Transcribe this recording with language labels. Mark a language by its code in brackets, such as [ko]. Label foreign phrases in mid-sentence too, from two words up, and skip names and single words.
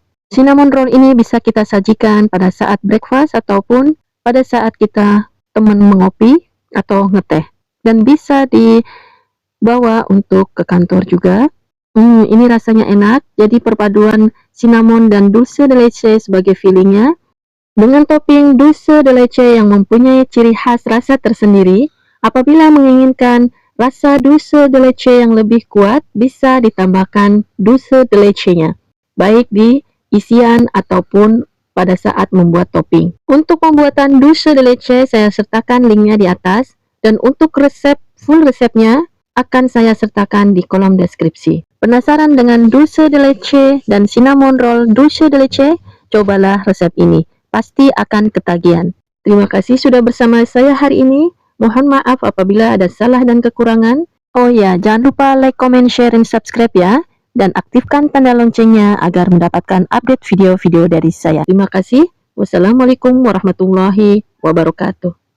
[en] Cinnamon roll [id] ini bisa kita sajikan pada saat breakfast ataupun pada saat kita teman mengopi. atau ngeteh, dan bisa dibawa untuk ke kantor juga. Ini rasanya enak, jadi perpaduan cinnamon dan [es] dulce de leche [id] sebagai fillingnya, dengan topping [es] dulce de leche [id] yang mempunyai ciri khas rasa tersendiri. Apabila menginginkan rasa [es] dulce de leche [id] yang lebih kuat, bisa ditambahkan [es] dulce de leche- [id] nya, baik di isian ataupun pada saat membuat topping. Untuk pembuatan [es] dulce de leche, [id] saya sertakan linknya di atas, dan untuk full resepnya akan saya sertakan di kolom deskripsi. Penasaran dengan [es] dulce de leche [id] dan [en] cinnamon roll [es] dulce de leche? [id] Cobalah resep ini, pasti akan ketagihan. Terima kasih sudah bersama saya hari ini. Mohon maaf apabila ada salah dan kekurangan. Oh ya, jangan lupa [en] like, comment, share, [id] dan subscribe ya. Dan aktifkan tanda loncengnya agar mendapatkan update video-video dari saya. Terima kasih. [ar] والسلام عليكم ورحمة الله وبركاته.